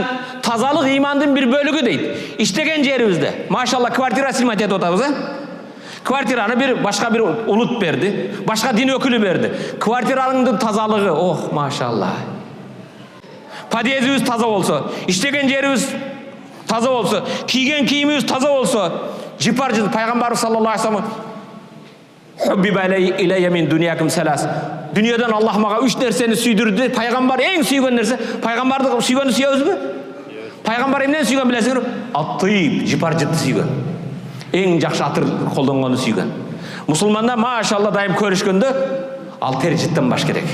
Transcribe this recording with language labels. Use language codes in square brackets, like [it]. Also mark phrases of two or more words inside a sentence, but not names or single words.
[ky] Тазалык имандын бир бөлүгү дейт. Иштеген жерибизде, машалла, [ru] квартира снимать [ky] этип атабыз, Квартираны бир башка бир улут берди, башка дин өкүлү берди. Квартираңдын тазалыгы, ох, машалла. Подъездибиз таза болсо, иштеген жерибиз таза болсо, кийген кийимибиз таза болсо, жипар жыт пайгамбар [ar] صلى الله عليه وسلم "حبب إلي من دنياكم ثلاث". [ky] Дүйнөдөн Аллах мага 3 нерсени сүйдүрдү. Пайгамбар эң сүйгөн нерсе, пайгамбарды сүйгөнү сүйөбүзбү? Пайгамбар эмнени сүйгөн билесиңер? Ат-тыйб, жипар жытты сүйгөн. Эң жакшы атыр колдонгону сүйгөн. Мусулманда машалла дайым көрүшкөндө ал тер жыттан баш керек.